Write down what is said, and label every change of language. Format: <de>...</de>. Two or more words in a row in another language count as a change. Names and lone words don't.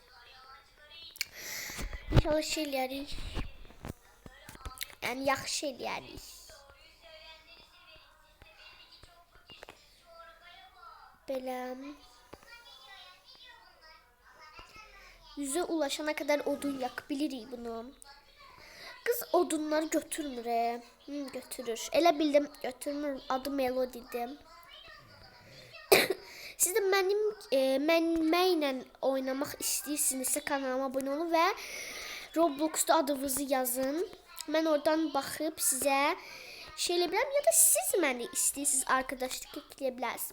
<az>İnşallah şey eləyərik. Yani yaxşı eləyərik. Beləm.</az> <tr>100'e ulaşana kadar odun yakabilirik bunu.</tr> <az>Kız odunları götürmür. Götürür. Elə bildim götürmür. Adı Melody'dir. Siz de mənimlə oynamaq istəyirsinizsə kanalıma abone olun və Roblox'da adınızı yazın. Mən oradan baxıb sizə şey eləyə ya da siz məni istəyirsiniz arkadaşlık ekləyə bilərsiniz.</az>